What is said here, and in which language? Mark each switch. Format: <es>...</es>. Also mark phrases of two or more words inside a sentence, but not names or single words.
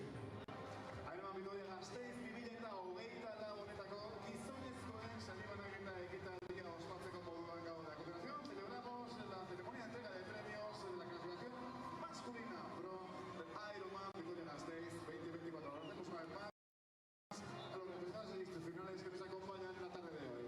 <eu>IRONMAN Vitoria-Gasteiz 2008 honetako gizonezkoen saiobanaketa ekitaldia ospatzeko moduan gaude.</eu> <es>A continuación celebramos la ceremonia de entrega de premios de la clasificación masculina pro de IRONMAN Vitoria-Gasteiz 2024. Ahora tenemos una vez más a los representantes institucionales que nos acompañan en la tarde de hoy.</es>